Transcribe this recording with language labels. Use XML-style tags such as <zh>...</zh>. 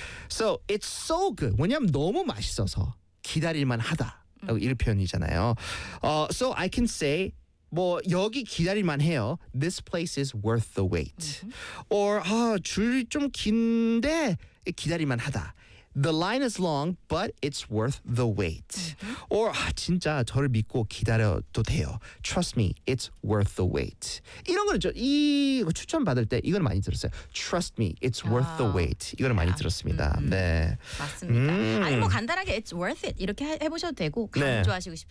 <en>So it's so good.</en> <ko>왜냐하면 너무 맛있어서 기다릴 만하다. 라고 이런 표현이잖아요.</ko> <en>So I can say,</en> <ko>뭐 여기 기다릴만 해요.</ko> <en>This place is worth the wait. Mm-hmm.</en> <ko>Or 아, 줄이 좀 긴데 기다릴만 하다.</ko> <en>The line is long, but it's worth the wait. Mm-hmm.</en> <ko>Or 아, 진짜 저를 믿고 기다려도 돼요.</ko> <en>Trust me, it's worth the wait.</en> <ko>이런 거죠. 이 추천 받을 때 이건 많이 들었어요.</ko> <en>Trust me, it's worth the wait.</en> <ko>이거는 많이 들었습니다. 네. 맞습니다. 아니 뭐 간단하게</ko> <en>it's worth it</en> <ko>이렇게 해보셔도 되고 강조하시고 네.</ko>